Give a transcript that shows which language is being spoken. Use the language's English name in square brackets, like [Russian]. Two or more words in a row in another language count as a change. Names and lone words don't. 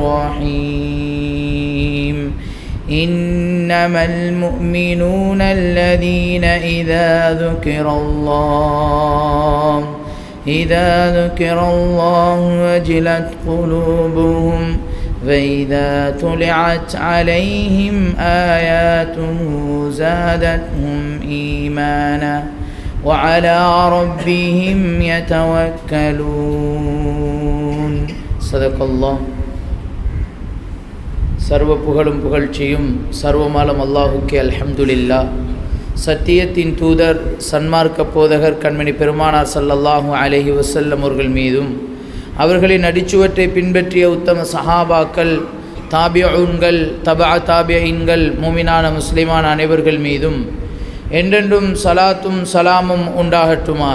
[Arabic] الرحيم إنما المؤمنون الذين إذا ذكر الله وجلت قلوبهم وإذا تلعت عليهم آياته زادتهم إيمانا وعلى ربهم يتوكلون صدق الله. [Tamil] சர்வ புகழும் புகழ்ச்சியும் சர்வமாலம் அல்லாஹுக்கே அல்ஹம்துலில்லாஹ். சத்தியத்தின் தூதர் சன்மார்க்க போதகர் கண்மணி பெருமானார் [Arabic] صلى الله عليه وسلم [Tamil] அவர்கள் மீதும் அவர்களின் அடிச்சுவற்றை பின்பற்றிய உத்தம சஹாபாக்கள், தாபிஊன்கள், தபா தாபிஈன்கள், மூமினான முஸ்லிமான அனைவர்கள் மீதும் என்றென்றும் சலாத்தும் சலாமும் உண்டாகட்டுமாக.